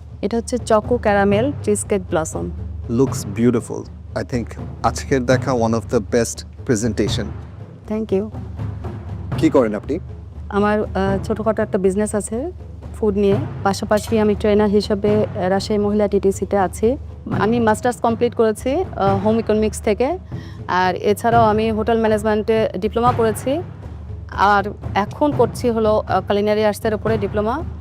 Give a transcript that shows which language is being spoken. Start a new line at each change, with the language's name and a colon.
Bangla: এটা হচ্ছে choco caramel cheesecake blossom.
English: Looks beautiful. I think
Bangla: আজকের দেখা
English: one of the best presentation. Thank you.
Bangla: কি করেন আপনি? আমার ছোটোখাটো একটা বিজনেস আছে ফুড নিয়ে, পাশাপাশি আমি ট্রেনার হিসেবে রাজশাহী মহিলা টিটিসিতে আছি। আমি মাস্টার্স কমপ্লিট করেছি হোম ইকোনমিক্স থেকে, আর এছাড়াও আমি হোটেল ম্যানেজমেন্টে ডিপ্লোমা করেছি, আর এখন করছি হলো কুলিনারি আর্টসের উপরে ডিপ্লোমা।